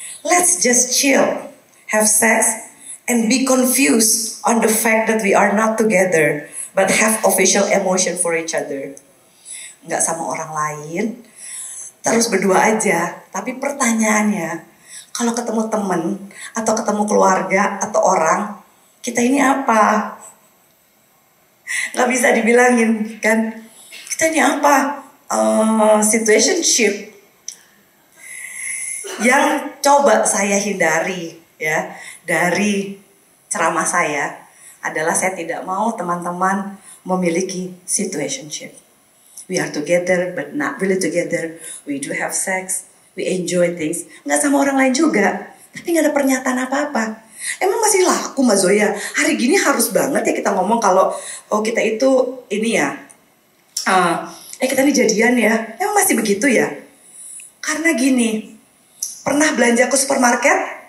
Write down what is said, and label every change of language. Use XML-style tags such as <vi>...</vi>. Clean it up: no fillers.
<en>Let's just chill, have sex, and be confused on the fact that we are not together, but have official emotion for each other.</en> <id>Nggak sama orang lain, terus berdua aja, Tapi pertanyaannya, kalau ketemu temen atau ketemu keluarga atau orang, kita ini apa? Gak bisa dibilangin kan? Kita ini apa? Situationship. Yang coba saya hindari ya dari ceramah saya adalah saya tidak mau teman-teman memiliki situationship.</id> <en>We are together but not really together. We do have sex, we enjoy things.</en> <id>Nggak sama orang lain juga, tapi nggak ada pernyataan apa-apa. Emang masih laku Mbak Zoya? Hari gini harus banget ya kita ngomong kalau oh kita itu ini ya, kita ini jadian ya. Emang masih begitu ya? Karena gini, pernah belanja ke supermarket?</id>